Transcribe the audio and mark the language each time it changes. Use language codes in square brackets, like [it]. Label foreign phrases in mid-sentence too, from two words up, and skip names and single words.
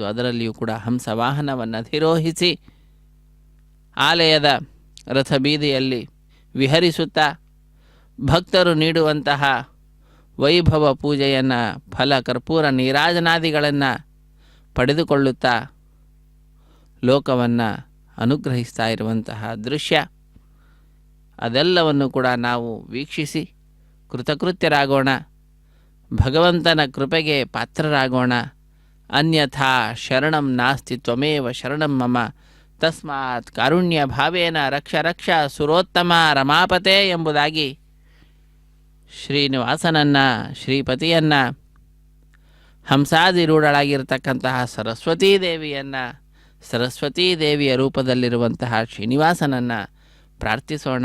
[kn] ಅದರಲ್ಲಿಯೂ ಕೂಡ ಹಂಸವಾಹನವನ್ನು ಅಧಿರೋಹಿಸಿ ಆಲಯದ ರಥಬೀದಿಯಲ್ಲಿ ವಿಹರಿಸುತ್ತಾ ಭಕ್ತರು ನೀಡುವಂತಹ ವೈಭವ ಪೂಜೆಯನ್ನು, ಫಲ ಕರ್ಪೂರ ನೀರಾಜನಾದಿಗಳನ್ನು ಪಡೆದುಕೊಳ್ಳುತ್ತಾ ಲೋಕವನ್ನು ಅನುಗ್ರಹಿಸ್ತಾ ಇರುವಂತಹ ದೃಶ್ಯ, ಅದೆಲ್ಲವನ್ನು ಕೂಡ ನಾವು ವೀಕ್ಷಿಸಿ ಕೃತಕೃತ್ಯರಾಗೋಣ. ಭಗವಂತನ ಕೃಪೆಗೆ ಪಾತ್ರರಾಗೋಣ. [sa] ಅನ್ಯಥಾ ಶರಣಂ ನಾಸ್ತಿ ತ್ವಮೇವ ಶರಣಂ ಮಮ ತಸ್ಮಾತ್ ಕಾರುಣ್ಯ ಭಾವೇನ ರಕ್ಷ ರಕ್ಷ ಸುರೋತ್ತಮ ರಮಾಪತೆ [kn] ಎಂಬುದಾಗಿ ಶ್ರೀನಿವಾಸನನ್ನು, ಶ್ರೀಪತಿಯನ್ನು, ಹಂಸಾದಿರೂಢಳಾಗಿರ್ತಕ್ಕಂತಹ ಸರಸ್ವತೀ ದೇವಿಯನ್ನು, ಸರಸ್ವತೀ ದೇವಿಯ ರೂಪದಲ್ಲಿರುವಂತಹ ಶ್ರೀನಿವಾಸನನ್ನು ಪ್ರಾರ್ಥಿಸೋಣ.